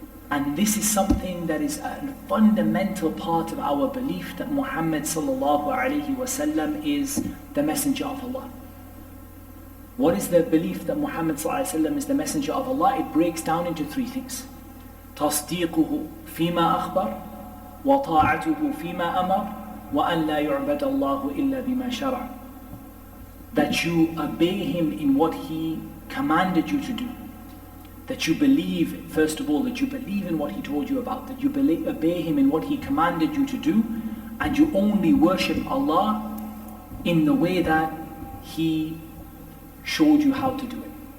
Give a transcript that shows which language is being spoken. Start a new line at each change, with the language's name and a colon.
English: And this is something that is a fundamental part of our belief that Muhammad ﷺ is the messenger of Allah. What is the belief that Muhammad ﷺ is the messenger of Allah? It breaks down into 3 things.
Arabic: تصديقه فيما أخبر وطاعته فيما أمر وأن لا يعبد الله إلا بما شرع.
English: That you obey him in what he commanded you to do. That you believe, first of all, that you believe in what he told you about. That you obey him in what he commanded you to do. And you only worship Allah in the way that he showed you how to do it.